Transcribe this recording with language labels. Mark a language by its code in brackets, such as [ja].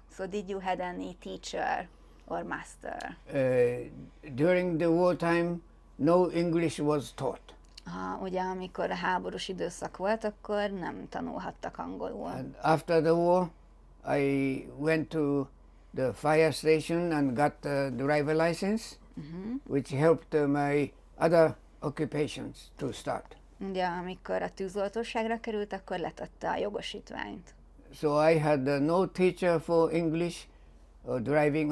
[en] So did you had any teacher or master? During the wartime, no English was taught. [hu] Ugye amikor a háborús időszak volt, akkor nem tanulhattak angolul. [en] And after the war, I went to the fire station and got the driver license, which helped my other occupations to start. [hu] Ugye amikor a tűzoltóságra került, akkor letette a jogosítványt. [en] So I had no teacher for English or driving.